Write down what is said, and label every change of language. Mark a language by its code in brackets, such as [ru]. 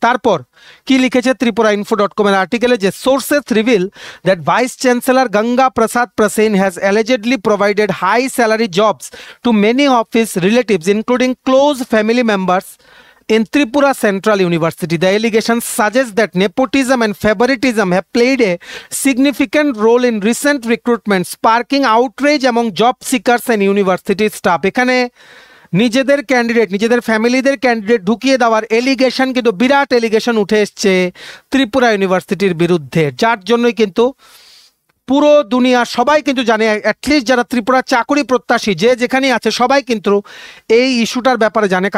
[bn] তারপর কি লিখেছে tripurainfo.com এর আর্টিকেলে, যে [en] Sources reveal that vice chancellor Ganga Prasad Prasen has allegedly provided high salary jobs to many of his relatives including close family members in Tripura Central University. The allegations suggest that nepotism and favoritism have played a significant role in recent recruitment, sparking outrage among job seekers and university staff. [bn] এখানে নিজেদের candidate, নিজেদের ফ্যামিলিদের candidate ঢুকিয়ে দেওয়ার allegation, কিন্তু বিরাট allegation উঠে এসছে ত্রিপুরা ইউনিভার্সিটির বিরুদ্ধে, যার জন্যই কিন্তু পুরো দুনিয়া সবাই কিন্তু জানে, অ্যাটলিস্ট যারা ত্রিপুরা চাকরি প্রত্যাশী যে যেখানেই আছে সবাই কিন্তু এই ইস্যুটার ব্যাপারে জানে।